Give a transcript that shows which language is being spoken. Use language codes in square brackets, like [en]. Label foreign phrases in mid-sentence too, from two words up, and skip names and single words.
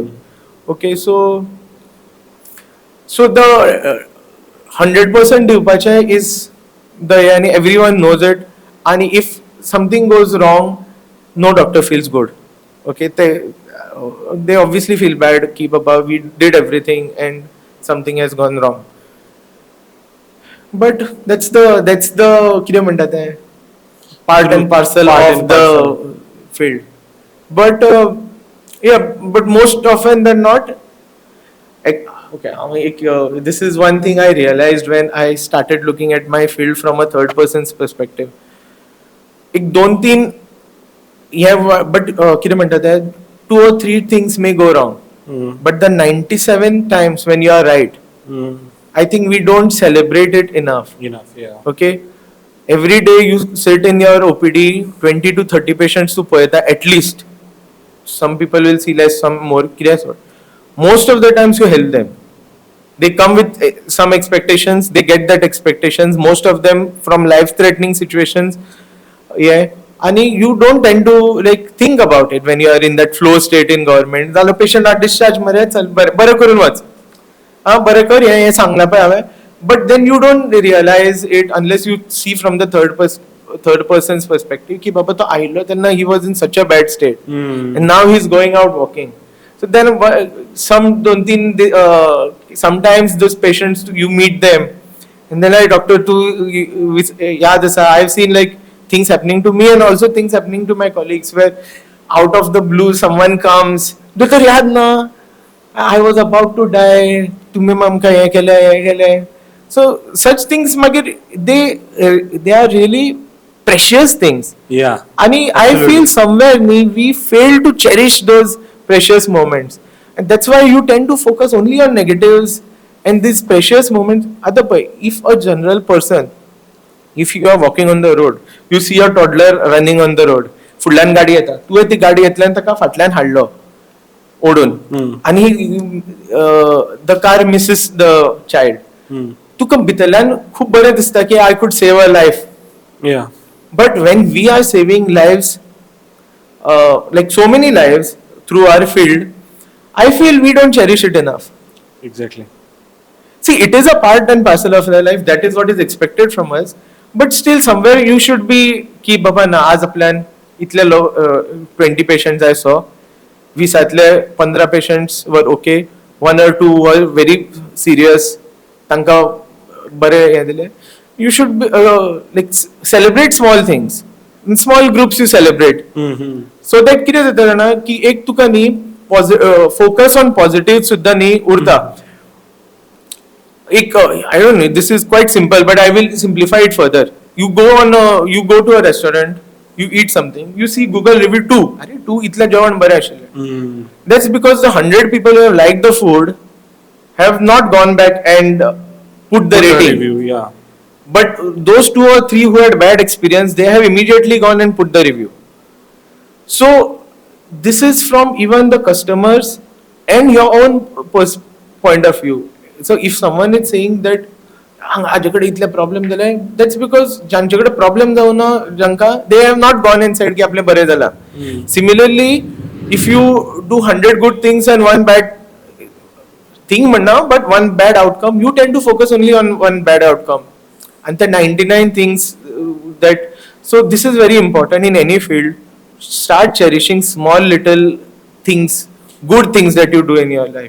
[en] Okay, so the 100% दिवपाचे is and everyone knows it. And if something goes wrong, no doctor feels good. Okay, they obviously feel bad ki baba, we did everything and something has gone wrong. But that's the [kok] कितें म्हणटा ते, [en] part and parcel of the field. But yeah, but most often than not, okay, this is one thing I realized when I started looking at my field from a third person's perspective. एक 2-3 but [kok] कितें म्हणटा ते, [en] 2 or 3 things may go wrong, but the 97 times when you are right, I think we don't celebrate it enough. Yeah. Okay, every day you sit in your OPD, 20 to 30 patients to पळयता at least. some people will see less, some more. [kok] कितें sort. [en] Most of the times you help them. They come with some expectations. They get that expectations. Most of them from life-threatening situations. Yeah. And you don't tend to like think about it when you are in that flow state in government. [kok] जालो patient are discharge मरे चल बरं करून वच. बरं कर हे सांगला पळय हांवें. [en] But then you don't realize it unless you see from the third person's perspective [kok] की बाबा तो आयलो तेन्ना [en] he was in such a bad state and now he's going out walking. So then some don't think sometimes those patients you meet them and then like doctor too [kok] याद आसा [en] I've seen like things happening to me and also things happening to my colleagues where out of the blue someone comes [kok] दोतोर याद ना [en] I was about to die [kok] तुम्ही आमकां हें केलें [en] so such things मागीर they are really precious things. Yeah. And I feel somewhere we fail to cherish those precious moments. And that's why you tend to focus only on negatives and these precious moments. If a general person, if you are walking on the road, you see a toddler running on the road, [kok] फुडल्यान गाडी येता, तुवें ती गाडी येतल्यान ताका फाटल्यान हाडलो ओडून आनी [en] the car misses the child. [kok] तुका भितरल्यान खूब बरें दिसता की [en] I could save a life. Yeah. But when we are saving lives, like so many lives through our field, I feel we don't cherish it enough. Exactly. See, it is a part and parcel of our life. That is what is expected from us. But still, somewhere you should be [kok] ki baba na आज आपल्यान इतले [en] 20 patients I saw. 20 15 patients were okay. 1 or 2 were very serious. [kok] तांकां बरे हे दिले. [en] You should be, like celebrate small things. In small groups you celebrate. So that [kok] कितें जाता ना की एक तुका न्ही [en] focus on positive [kok] सुद्धा न्ही उरता. [en] एक I don't know, this is quite simple but I will simplify it further. You go to a restaurant, you eat something, you see Google review 2. [kok] अरे 2 इतलं जेवण बरें आशिल्लें. [en] That's because the 100 people who have liked the food have not gone back and put the rating. Review, yeah. But those 2 or 3 who had bad experience, they have immediately gone and put the review. So this is from even the customers and your own point of view. So if someone is saying that [kok] हाजेकडे इतले प्रॉब्लेम जाले, [en] that's because [kok] ज्यांच्याकडे प्रॉब्लेम जावना जांकां [en] they have not gone and said [kok] की आपले बरें जाला. [en] Similarly, if you do 100 good things and 1 bad thing म्हणना, but 1 bad outcome, you tend to focus only on 1 bad outcome. And the 99 things that, so this is very important in any field. Start cherishing small little things, good things that you do in your life.